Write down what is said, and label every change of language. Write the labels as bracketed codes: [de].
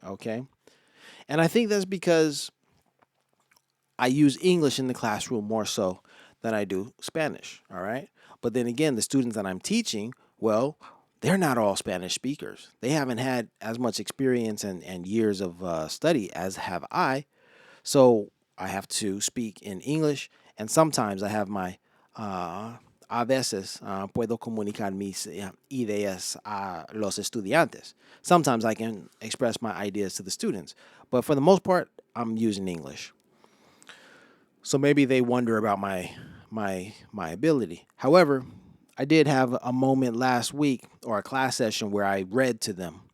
[en] Okay, and I think that's because I use English in the classroom more so than I do Spanish. All right. But then again, the students that I'm teaching, well, they're not all Spanish speakers. They haven't had as much experience and years of study as have I. So I have to speak in English. And sometimes I have my, [es] a veces, puedo comunicar mis ideas a los estudiantes. [en] Sometimes I can express my ideas to the students. But for the most part, I'm using English. So maybe they wonder about my ability. However, I did have a moment last week or a class session where I read to them.